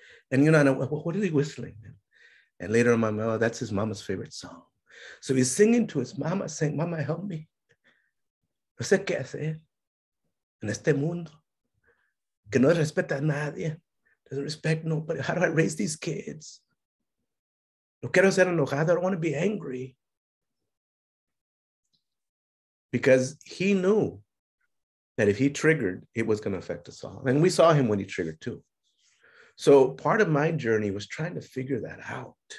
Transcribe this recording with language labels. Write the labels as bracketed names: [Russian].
[English] And you know, what is he whistling? And later on, my mom, that's his mama's favorite song. So he's singing to his mama, saying, Mama, help me. [Spanish] No sé qué hacer en este mundo que no respeta a nadie. [English] Doesn't respect nobody. How do I raise these kids? [Spanish] No quiero ser enojado. [English] I don't want to be angry. Because he knew that if he triggered, it was going to affect us all. And we saw him when he triggered too. So part of my journey was trying to figure that out.